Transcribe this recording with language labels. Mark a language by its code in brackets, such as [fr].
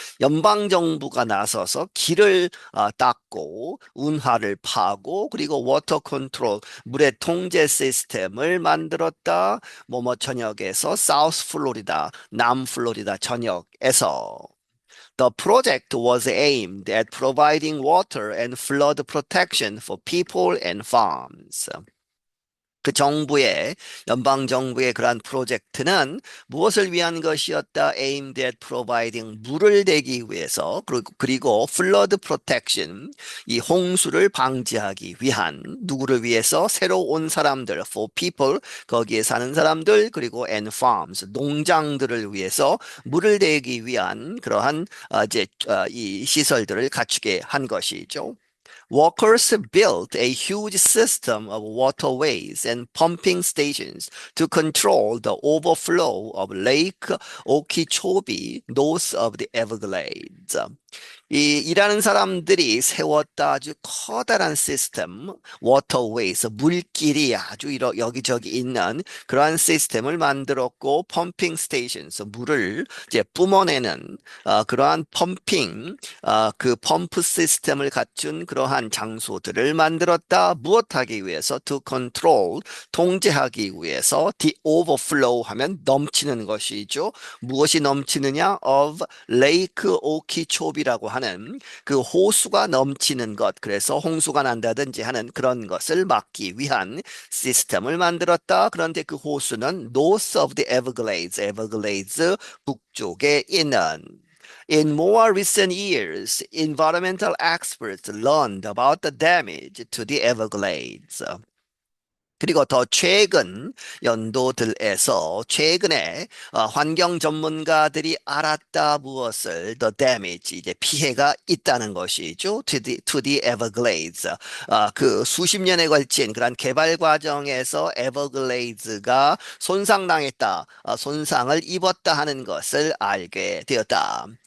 [ko] 연방 정부가 나서서 길을 닦고 운하를 파고 그리고 워터 컨트롤 물의 통제 시스템을 만들었다. 뭐뭐 전역에서 사우스 플로리다, 남 플로리다 전역에서 [en] The project was aimed at providing water and flood protection for people and farms. [ko] 그 정부의 연방 정부의 그러한 프로젝트는 무엇을 위한 것이었다? [en] Aimed at providing [ko] 물을 대기 위해서 그리고 [en] flood protection [ko] 이 홍수를 방지하기 위한 누구를 위해서 새로 온 사람들 [en] for people [ko] 거기에 사는 사람들 그리고 [en] and farms [ko] 농장들을 위해서 물을 대기 위한 그러한 이제 이 시설들을 갖추게 한 것이죠. [en] Workers built a huge system of waterways and pumping stations to control the overflow of Lake Okeechobee north of the Everglades. [ko] 이 일하는 사람들이 세웠다 아주 커다란 시스템, 워터웨이스, 물길이 아주 여기저기 있는 그러한 시스템을 만들었고, 펌핑 스테이션스, 물을 이제 뿜어내는 그러한 펌핑, 그 펌프 시스템을 갖춘 그러한 장소들을 만들었다. 무엇하기 위해서? [en] To control, [ko] 통제하기 위해서. [en] The overflow [ko] 하면 넘치는 것이죠. 무엇이 넘치느냐? Of 레이크 오키초비라고 하는 그 호수가 넘치는 것, 그래서 홍수가 난다든지 하는 그런 것을 막기 위한 시스템을 만들었다. 그런데 그 호수는 [en] north of the Everglades, [ko] 에버글레이드 북쪽에 있는. [en] In more recent years, environmental experts learned about the damage to the Everglades. [ko] 그리고 더 최근 연도들에서 최근에 환경 전문가들이 알았다 무엇을 [en] the damage [ko] 이제 피해가 있다는 것이죠. [en] To the Everglades. [ko] 그 수십 년에 걸친 그런 개발 과정에서 에버글레이드가 손상당했다, 손상을 입었다 하는 것을 알게 되었다.